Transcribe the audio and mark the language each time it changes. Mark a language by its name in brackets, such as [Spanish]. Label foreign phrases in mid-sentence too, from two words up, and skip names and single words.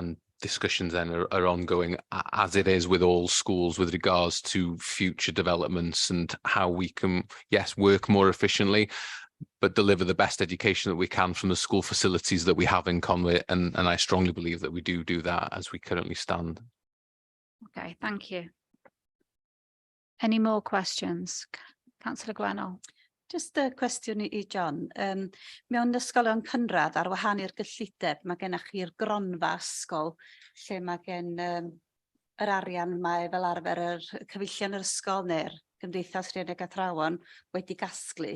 [English] And discussions then are ongoing, as it is with all schools, with regards to future developments and how we can, yes, work more efficiently, but deliver the best education that we can from the school facilities that we have in Conwy. And I strongly believe that we do that as we currently stand. Okay, thank you. Any more questions? Councillor Gwennol. Just a [Welsh] cwestiwn i [English] John. [Welsh] Mewn ysgolion cynradd ar wahân i'r gyllideb, mae gennych chi'r gronfa ysgol, lle mae gen yr arian mae fel arfer yr cyfeillion yr ysgol neu'r Gymdeithas Rhianeg Athrawon wedi gasglu.